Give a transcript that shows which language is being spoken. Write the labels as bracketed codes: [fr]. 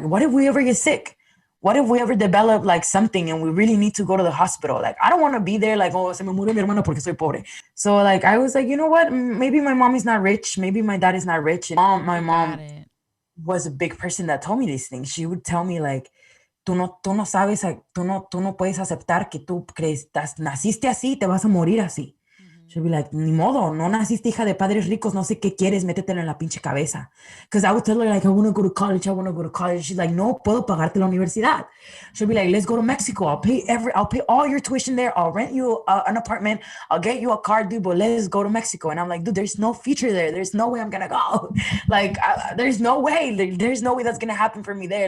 [en] What if we ever get sick? What if we ever develop like something and we really need to go to the hospital? Like, I don't want to be there like, oh, [es] se me murió mi hermano porque soy pobre. [en] So like, I was like, you know what? Maybe my mom is not rich. Maybe my dad is not rich. And my mom was a big person that told me these things. She would tell me like, [es] tú no sabes, tú no puedes aceptar que tú crees, naciste así, te vas a morir así. [en] She'll be like, [es] ni modo, no naciste hija de padres ricos, no sé qué quieres, métetelo en la pinche cabeza. [en] Because I would tell her, like, I want to go to college. She's like, [es] no, puedo pagarte la universidad. [en] She'll be like, let's go to Mexico. I'll pay all your tuition there. I'll rent you an apartment. I'll get you a car, dude, but let's go to Mexico. And I'm like, dude, there's no future there. There's no way I'm going to go. Like, there's no way. There's no way that's going to happen for me there.